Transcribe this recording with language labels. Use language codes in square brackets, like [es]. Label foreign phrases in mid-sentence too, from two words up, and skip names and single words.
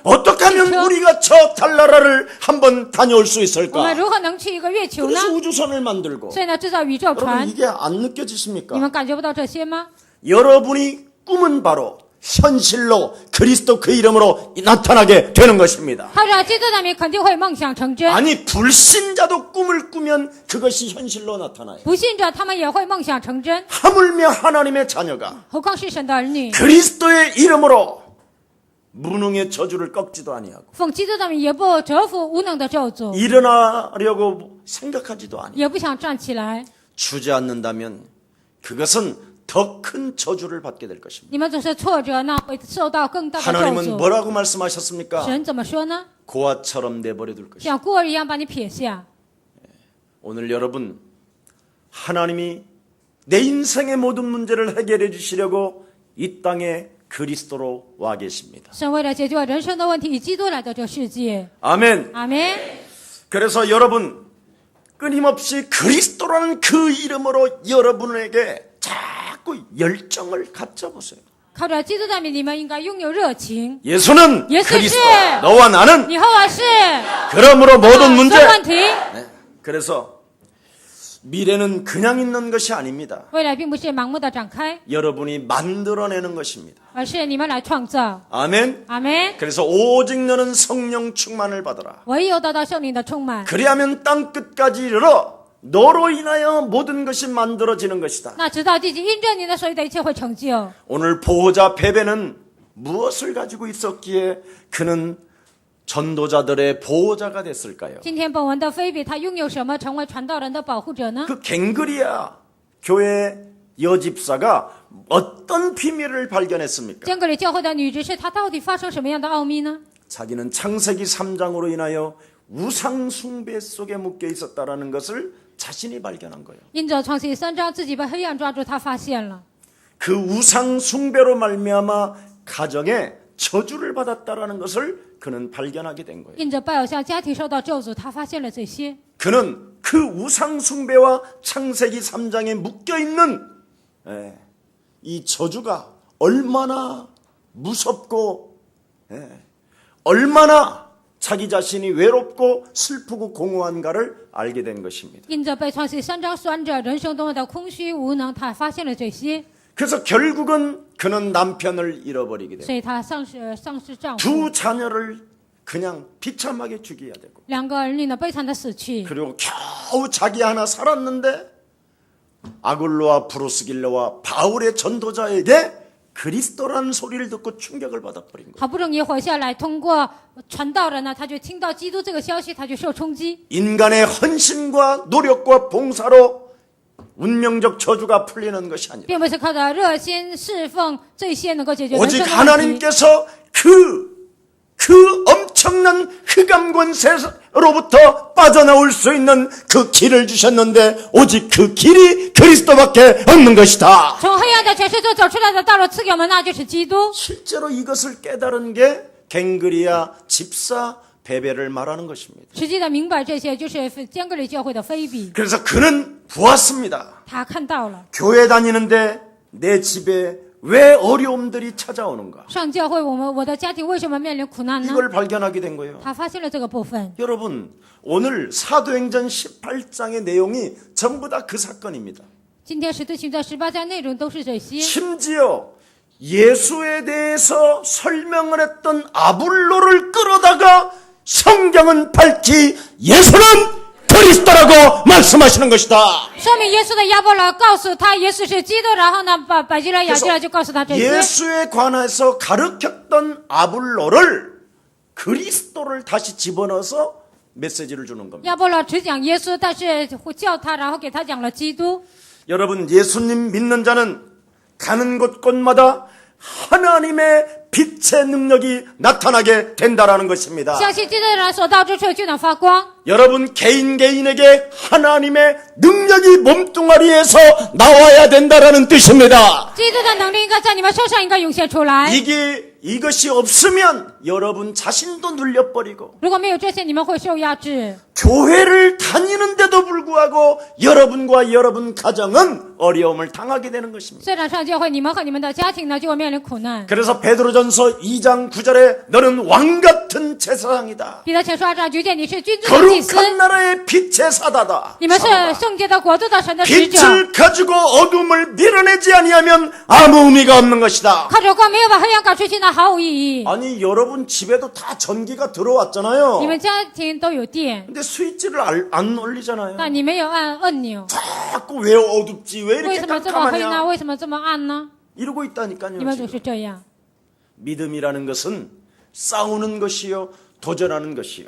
[ko] 어떻게 하면 그렇죠. 우리가 저 달나라를 한번 다녀올 수 [zh] 我们 [ko] 있을까? [zh] 如何能去一个月球呢？ [ko] 그래서 우주선을 만들고 [zh] 所以呢，制造宇宙 [ko] 여러분 [zh] 船， [ko] 이게 안 [zh] 你 [ko] 느껴지십니까? [zh] 们感觉不到这些吗？ [ko] 여러분이 꿈은 바로 현실로 그리스도 그 이름으로 나타나게 되는 것입니다. [zh] 靠着基督的名，肯定会梦想成真。 [ko] 아니 불신자도 꿈을 꾸면 그것이 현실로 나타나요. [zh] 不信者，他们也会梦想成真， [ko] 하물며 하나님의 자녀가 [zh] 何况是神的儿女。 [ko] 그리스도의 이름으로 무능의 저주를 꺾지도 아니하고 [zh] 奉基督的名，也不折服无能的咒诅， [ko] 일어나려고 생각하지도 아니하고 [zh] 也不想站起来。 [ko] 주지 않는다면 그것은 더 큰 저주를 받게 될 것입니다. [zh] 你们总是挫折，那会受到更大的咒 [ko] 하나님은 [zh] 诅。 [ko] 뭐라고 말씀하셨습니까? [zh] 神怎么说呢？ [ko] 고아처럼 내버려 둘 것입니다. [zh] 像孤儿一样把你撇下。 [ko] 오늘 여러분 하나님이 내 인생의 모든 문제를 해결해 주시려고 이 땅에 그리스도로 와 계십니다. [zh] 神为了解决人生的问题，以基督来到这世界。 [ko] 아멘. [zh] 阿门。 [ko] 그래서 여러분 끊임없이 그리스도라는 그 이름으로 여러분에게 자꾸 열정을 갖춰보세요. [zh] 靠着基督的名，你们应该拥有热情。 [ko] 예수는 예수 그리스도, 씨. 너와 나는 [zh] 你和我是 [ko] 그러므로 모든 문제. [zh] 的问题。 [ko] 네. 그래서 미래는 그냥 있는 것이 아닙니다. [zh] 未来并不是盲目的展开， [ko] 여러분이 만들어내는 것입니다. [zh] 而是你们来创造。 [ko] 아멘. [zh] 阿门。 [ko] 그래서 오직 너는 성령 충만을 받아라. [zh] 唯有得到圣灵的充满， [ko] 그리하면 땅 끝까지 이르러 너로 인하여 모든 것이 만들어지는 것이다. [zh] 那直到地极，因着你的所有的一切会成就。 [ko] 오늘 보호자 베베는 무엇을 가지고 있었기에 그는 전도자들의 보호자가 됐을까요? [zh] 今天本文的菲比，他拥有什么，成为传道人的保护者呢？ [ko] 그 갱그리아 교회 여집사가 어떤 비밀을 발견했습니까? [zh] 坚格里教会的女执事，她到底发生什么样的奥秘呢？ [ko] 자기는 창세기 3장으로 인하여 우상 숭배 속에 묶여 있었다라는 것을 자신이 발견한 거예요. [zh] 因着创世3章自己被黑暗抓住，他发现了 [ko] 그 우상 숭배로 말미암아 가정에 저주를 받았다라는 것을 그는 발견하게 된 거예요. [zh] 因着拜偶像家庭受到咒诅，他发现了这些。 [ko] 그는 그 우상 숭배와 창세기 3장에 묶여 있는 이 저주가 얼마나 무섭고 얼마나 자기 자신이 외롭고 슬프고 공허한가를 알게 된 것입니다. [zh] 因着被创世3章拴着，人生中的空虚无能，他发现了这些， [ko] 그래서 결국은 그는 남편을 잃어버리게 됩니다. [zh] 所以他丧失丈夫， [ko] 두 자녀를 그냥 비참하게 죽여야 되고 [zh] 2 个儿女呢悲惨的死去， [ko] 그리고 겨우 자기 하나 살았는데 아굴로와 브루스길로와 바울의 전도자에게 그리스도라는 소리를 듣고 충격을 받아버린 거예요. [zh] 好不容易活下来，通过传道人呢，他就听到基督这个消息，他就受冲击。 [ko] 인간의 헌신과 노력과 봉사로 운명적 저주가 풀리는 것이 아니라 [zh] 并不是靠着热心侍奉这些能够解决人 [ko] 오직 [zh] 生的问题， [ko] 하나님께서 그 엄청난 흑암 권세로부터 빠져나올 수 있는 그 길을 주셨는데 오직 그 길이 그리스도밖에 없는 것이다. [zh] 从黑暗的权势中走出来的道路赐给我们，那就是基督。 [ko] 실제로 이것을 깨달은 게 갱그리아 집사 베베를 말하는 것입니다. [zh] 实际的明白这些，就是坚格里教会的菲比， [ko] 그래서 그는 보았습니다. [zh] 他看到了。 [ko] 교회 다니는데 내 집에 왜 어려움들이 찾아오는가? [zh] 上教会，我的家庭为什么面临苦难呢？ [ko] 이걸 발견하게 된 거예요. [zh] 他发现了这个部分。 [ko] 여러분, 오늘 사도행전 18장의 내용이 전부 다 그 사건입니다. [zh] 今天使徒行传18章内容都是这些， [ko] 심지어 예수에 대해서 설명을 했던 아불로를 끌어다가 성경은 밝히 예수는 그리스도라고 말씀하시는 것이다. [zh] 说明耶稣的亚波罗告诉他耶稣是基督，然后呢，百基拉雅基拉就告诉他这些。 [ko] 예수에 관해서 가르쳤던 아불로를 그리스도를 다시 집어넣어서 메시지를 주는 겁니다. [zh] 亚波罗只讲耶稣，但是叫他，然后给他讲了基督。 [ko] 여러분, 예수님 믿는 자는 가는 곳곳마다 하나님의 빛의 능력이 나타나게 된다라는 것입니다. [zh] 相信基督的人所到之处就能发光。 [ko] 여러분 개인에게 하나님의 능력이 몸뚱아리에서 나와야 된다라는 뜻입니다. [zh] 基督的能力应该在你们身上应该涌现出来。 [ko] 이것이 없으면 여러분 자신도 눌려버리고 [zh] 如果没有这些，你们会受压制。 [ko] 교회를 다니는데도 불구하고 여러분과 여러분 가정은 어려움을 당하게 되는 것입니다. [zh] 虽然上教会，你们和你们的家庭呢就会面临苦难。 [ko] 그래서 베드로전서 2장 9절에 너는 왕같은 제사장이다. [zh] 彼得前书2章9节，你是君尊的祭司， [ko] 거룩한 나라의 빛의 사다다. [zh] 你们是圣洁的国度的神的使者。 [ko] 빛을 가지고 어둠을 밀어내지 아니하면 아무 의미가 없는 것이다. [zh] 靠着光没有把黑暗赶出去，那毫无意义。 [ko] 아니 여러분 집에도 다 전기가 들어왔잖아요. [zh] 你们家庭都有电， [ko] 근데 스위치를 안 올리잖아요. [zh] 但你没有按按钮， [ko] 자꾸 왜 어둡지? 왜 [zh] 为 [ko] 이렇게 [zh] 什么这么黑呢？ [ko] 깜깜하냐? [zh] 为什么这么暗呢？ [ko] 이러고 있다니까요. [zh] 你们总 [ko] 지금. [zh] 是这样。 [ko] 믿음이라는 것은 싸우는 것이요, 도전하는 것이요,